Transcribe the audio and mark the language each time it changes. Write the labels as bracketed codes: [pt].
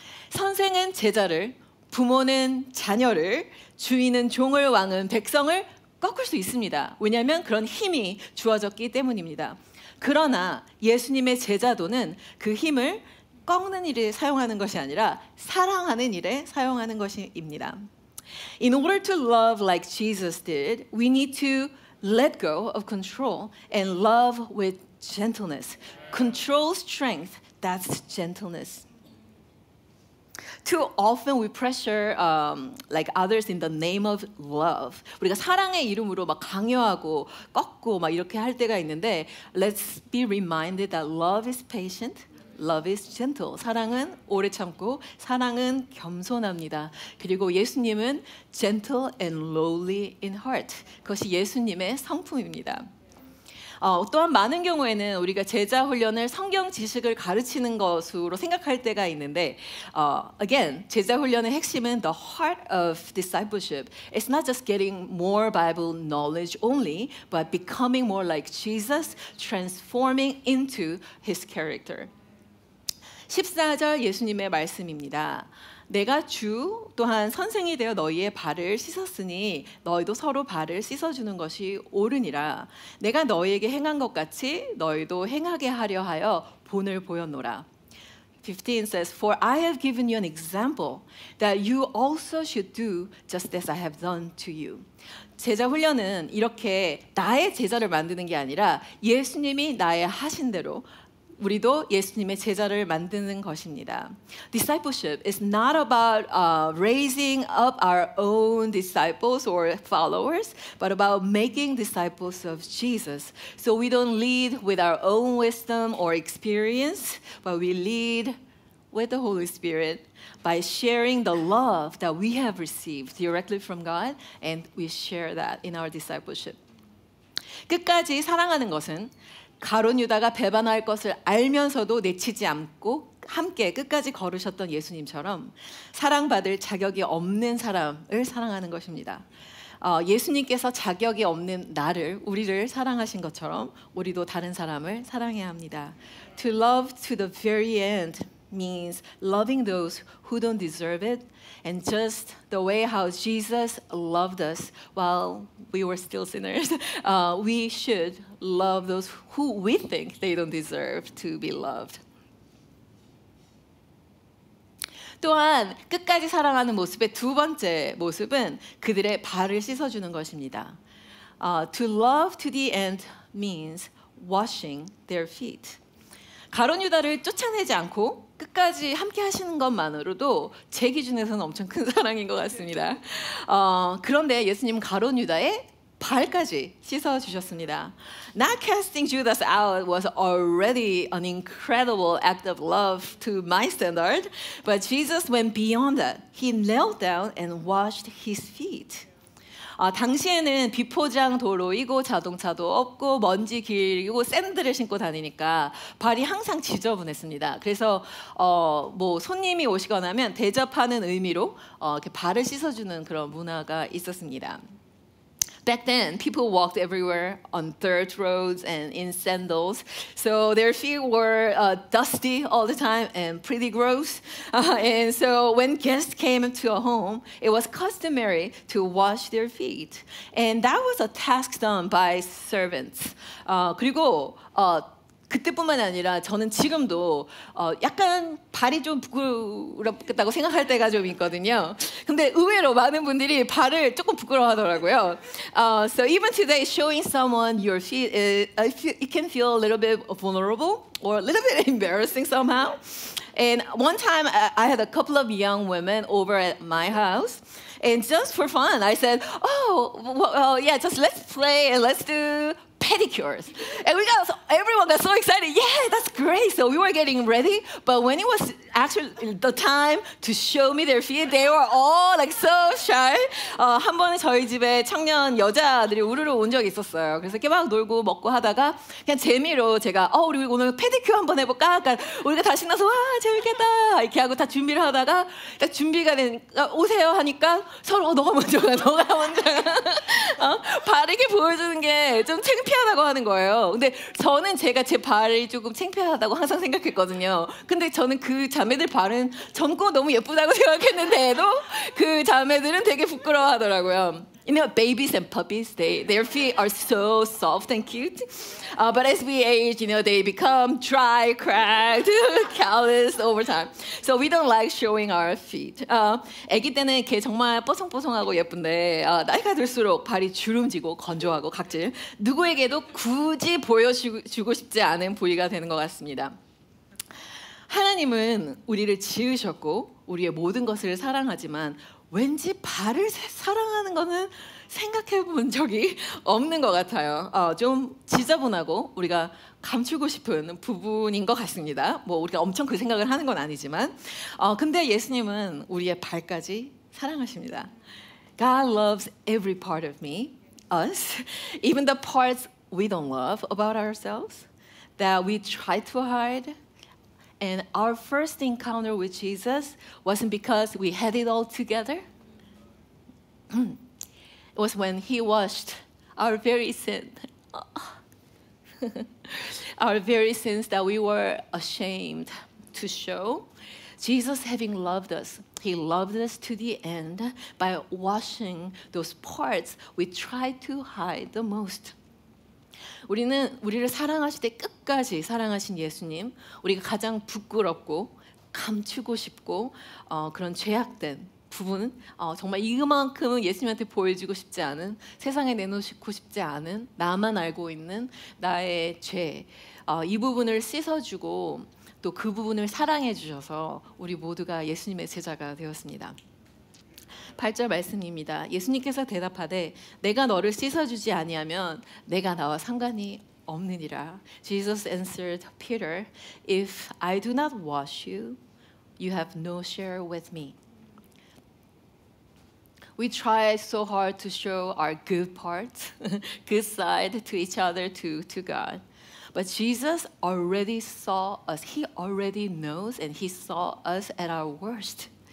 [ko] 선생은 제자를, 부모는 자녀를, 주인은 종을, 왕은 백성을 꺾을 수 있습니다. 왜냐하면 그런 힘이 주어졌기 때문입니다. 그러나 예수님의 제자도는 그 힘을 꺾는 일에 사용하는 것이 아니라 사랑하는 일에 사용하는 것입니다. [en] In order to love like Jesus did, we need to let go of control and love with gentleness. Control strength, that's gentleness. Too often we pressure like others in the name of love. [ko] 우리가 사랑의 이름으로 막 강요하고 꺾고 막 이렇게 할 때가 있는데 [en] let's be reminded that love is patient, love is gentle. [ko] 사랑은 오래 참고 사랑은 겸손합니다. 그리고 예수님은 [en] gentle and lowly in heart. [ko] 그것이 예수님의 성품입니다. 또한 많은 경우에는 우리가 제자 훈련을 성경 지식을 가르치는 것으로 생각할 때가 있는데 [en] again, [ko] 제자 훈련의 핵심은 [en] the heart of discipleship. It's not just getting more Bible knowledge only, but becoming more like Jesus, transforming into his character. [ko] 14절 예수님의 말씀입니다. 내가 주 또한 선생이 되어 너희의 발을 씻었으니 너희도 서로 발을 씻어주는 것이 옳으니라. 내가 너희에게 행한 것 같이 너희도 행하게 하려 하여 본을 보였노라. [en] 15 says, For I have given you an example that you also should do just as I have done to you. [ko] 제자 훈련은 이렇게 나의 제자를 만드는 게 아니라 예수님이 나의 하신 대로 우리도 예수님의 제자를 만드는 것입니다. [en] Discipleship is not about raising up our own disciples or followers, but about making disciples of Jesus. So we don't lead with our own wisdom or experience, but we lead with the Holy Spirit by sharing the love that we have received directly from God, and we share that in our discipleship. [ko] 끝까지 사랑하는 것은 가룟 유다가 배반할 것을 알면서도 내치지 않고 함께 끝까지 걸으셨던 예수님처럼 사랑받을 자격이 없는 사람을 사랑하는 것입니다. 예수님께서 자격이 없는 우리를 사랑하신 것처럼 우리도 다른 사람을 사랑해야 합니다. [en] To love to the very end means loving those who don't deserve it, and just the way how Jesus loved us while we were still sinners, we should love those who we think they don't deserve to be loved. [ko] 또한 끝까지 사랑하는 모습의 두 번째 모습은 그들의 발을 씻어주는 것입니다. [en] To love to the end means washing their feet. [ko] 가룟 유다를 쫓아내지 않고 끝까지 함께 하시는 것만으로도 제 기준에서는 엄청 큰 사랑인 것 같습니다. 그런데 예수님은 가룟 유다의 발까지 씻어주셨습니다. [en] Not casting Judas out was already an incredible act of love to my standard, but Jesus went beyond that. He knelt down and washed his feet. [ko] 당시에는 비포장 도로이고 자동차도 없고 먼지 길고 샌들을 신고 다니니까 발이 항상 지저분했습니다. 그래서 뭐 손님이 오시거나 하면 대접하는 의미로 이렇게 발을 씻어주는 그런 문화가 있었습니다. [en] Back then, people walked everywhere on dirt roads and in sandals, so their feet were dusty all the time and pretty gross. And so when guests came to a home, it was customary to wash their feet. And that was a task done by servants. [ko] 그리고 그때뿐만이 아니라 저는 지금도 약간 발이 좀 부끄럽겠다고 생각할 때가 좀 있거든요. 근데 의외로 많은 분들이 발을 조금 부끄러워하더라고요. [en] So even today, showing someone your feet, it can feel a little bit vulnerable or a little bit embarrassing somehow. And one time, I had a couple of young women over at my house. And just for fun, I said, yeah, just let's play and let's do pedicures. And everyone got so excited. Yeah, that's great. So we were getting ready. But when it was actually the time to show me their feet, they were all like so shy. [ko] 한 번은 저희 집에 청년 여자들이 우르르 온 적이 있었어요. 그래서 이렇게 막 놀고 먹고 하다가 그냥 재미로 제가 우리 오늘 페디큐어 한번 해볼까? 그러니까 우리가 다 신나서 와 재밌겠다 이렇게 하고 다 준비를 하다가 딱 준비가 된 오세요 하니까 서로 너가 먼저 가 너가 먼저 가 바르게 보여주는 게 좀 창피하다고 하는 거예요. 근데 저는 제가 제 발이 조금 창피하다고 항상 생각했거든요. 근데 저는 그 자매들 발은 젊고 너무 예쁘다고 생각했는데도 그 자매들은 되게 부끄러워하더라고요. [en] You know, babies and puppies, their feet are so soft and cute. But as we age, you know, they become dry, cracked, calloused over time. So we don't like showing our feet. [ko] 아기 때는 이렇게 정말 뽀송뽀송하고 예쁜데 나이가 들수록 발이 주름지고 건조하고 각질. 누구에게도 굳이 보여주고 싶지 않은 부위가 되는 것 같습니다. 하나님은 우리를 지으셨고 우리의 모든 것을 사랑하지만 왠지 발을 사랑하는 거는 생각해 본 적이 없는 것 같아요. 좀 지저분하고 우리가 감추고 싶은 부분인 것 같습니다. 뭐 우리가 엄청 그 생각을 하는 건 아니지만 근데 예수님은 우리의 발까지 사랑하십니다. [en] God loves every part of me, us, even the parts we don't love about ourselves, that we try to hide. And our first encounter with Jesus wasn't because we had it all together. It was when He washed our very sin. Our very sins that we were ashamed to show. Jesus, having loved us, He loved us to the end by washing those parts we try to hide the most. [ko] 우리는 우리를 사랑하실 때 끝까지 사랑하신 예수님, 우리가 가장 부끄럽고 감추고 싶고 그런 죄악된 부분은 정말 이만큼은 예수님한테 보여주고 싶지 않은, 세상에 내놓고 싶지 않은, 나만 알고 있는 나의 죄, 이 부분을 씻어주고 또 그 부분을 사랑해 주셔서 우리 모두가 예수님의 제자가 되었습니다. 8절 말씀입니다. 예수님께서 대답하되 내가 너를 씻어주지 아니하면 내가 나와 상관이 없느니라. [en] Jesus answered Peter, If I do not wash you, you have no share with me. We try so hard to show our good parts, good side to each other, to God. But Jesus already saw us. He already knows and He saw us at our worst.